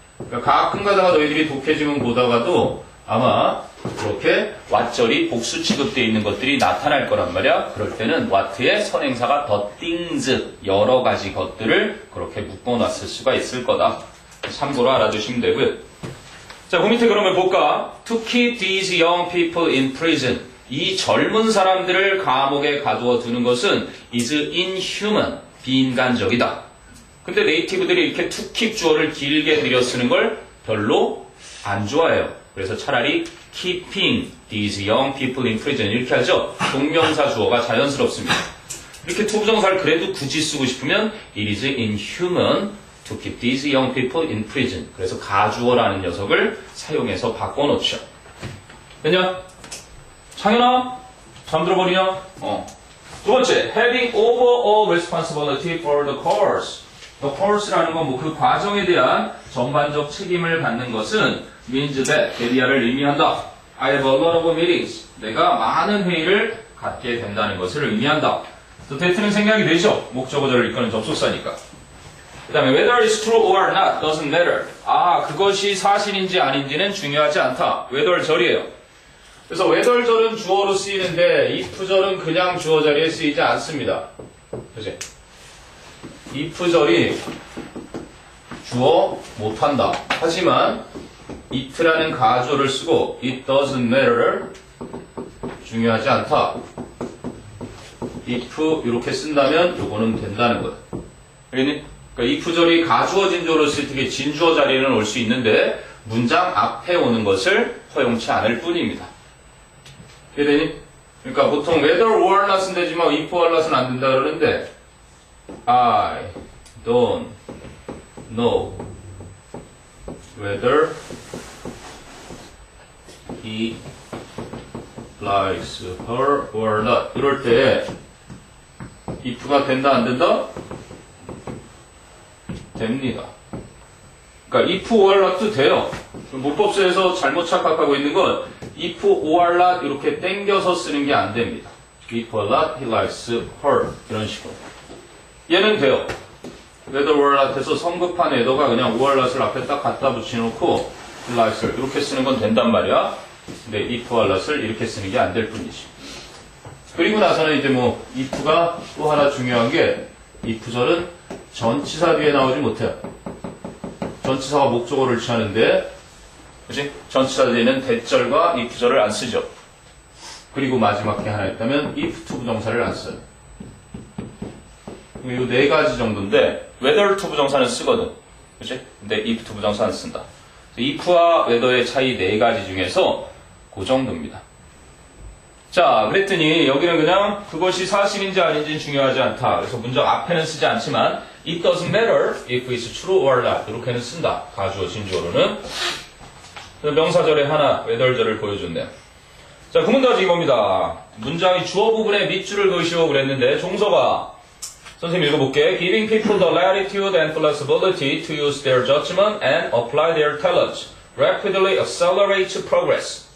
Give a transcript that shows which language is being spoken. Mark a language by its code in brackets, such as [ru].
[ko] 그러니까 가끔 가다가 너희들이 독해지문 보다가도 아마 그렇게 what절이 복수 취급되어 있는 것들이 나타날 거란 말이야. 그럴 때는 what의 선행사가 [en] the things [ko] 여러 가지 것들을 그렇게 묶어놨을 수가 있을 거다. 참고로 알아두시면 되고요. 자, 그 밑에 그러면 볼까? [en] To keep these young people in prison. [ko] 이 젊은 사람들을 감옥에 가두어 두는 것은 [en] is inhuman. [ko] 비인간적이다. 근데 네이티브들이 이렇게 to keep 주어를 길게 들여 쓰는 걸 별로 안 좋아해요. 그래서 차라리 [en] keeping these young people in prison [ko] 이렇게 하죠. 동명사 주어가 자연스럽습니다. 이렇게 투부정사를 그래도 굳이 쓰고 싶으면 [en] it is inhuman to keep these young people in prison. [ko] 그래서 가주어라는 녀석을 사용해서 바꿔놓죠. 됐냐? 창현아? 잠들어버리냐? 두 번째, [en] having overall responsibility for the course. [ko] The course라는 건 뭐 그 과정에 대한 전반적 책임을 갖는 것은 [en] means that, [ko] 대리아를 의미한다. [en] I have a lot of meetings. [ko] 내가 많은 회의를 갖게 된다는 것을 의미한다. 또 that는 생략이 되죠. 목적어절을 이끄는 접속사니까. 그 다음에 [en] whether it's true or not doesn't matter. [ko] 그것이 사실인지 아닌지는 중요하지 않다. whether 절이에요. 그래서 whether 절은 주어로 쓰이는데 if 절은 그냥 주어 자리에 쓰이지 않습니다. 그치? if 절이 주어 못한다. 하지만 it라는 가주어를 쓰고 [en] it doesn't matter [ko] 중요하지 않다. if 이렇게 쓴다면 요거는 된다는 거야. 알겠니? 그러니까 if 절이 가주어 진주어로 쓸 때 진주어 자리에는 올 수 있는데 문장 앞에 오는 것을 허용치 않을 뿐입니다. 이해되니? 그러니까 보통 whether or not은 되지만 if or not은 안 된다 그러는데 [en] I don't know whether he likes her or not. [ko] 이럴 때 if가 된다 안 된다? 됩니다. 그러니까 if or not도 돼요. 문법서에서 잘못 착각하고 있는 건 if or not 이렇게 땡겨서 쓰는 게 안 됩니다. [en] if or not he likes her [ko] 이런 식으로. 얘는 돼요. whether or not 해서 성급한 애더가 그냥 or not을 앞에 딱 갖다 붙여놓고 he likes her 이렇게 쓰는 건 된단 말이야. 근데 if or not을 이렇게 쓰는 게 안 될 뿐이지. 그리고 나서는 이제 뭐 if가 또 하나 중요한 게 if절은 전치사 뒤에 나오지 못해요. 전치사가 목적어를 취하는데 그치? 전치사 뒤에는 대절과 if절을 안 쓰죠. 그리고 마지막 게 하나 있다면 if 투부정사를 안 써요. 이 네 가지 정도인데 whether 투부정사는 쓰거든. 그치? 근데 if 투부정사 안 쓴다. if와 whether의 차이 네 가지 중에서 그 정도입니다. 자, 그랬더니 여기는 그냥 그것이 사실인지 아닌지는 중요하지 않다. 그래서 문장 앞에는 쓰지 않지만 [en] it doesn't matter if it's true or not [ko] 이렇게는 쓴다. 가주어, 진주어로는. 명사절에 하나, whether절을 보여줬네요. 자, 그 문제가 이겁니다. 문장이 주어 부분에 밑줄을 그으시오 그랬는데 종서가 선생님 읽어볼게. [en] Giving people the latitude and flexibility to use their judgment and apply their talents rapidly accelerates progress.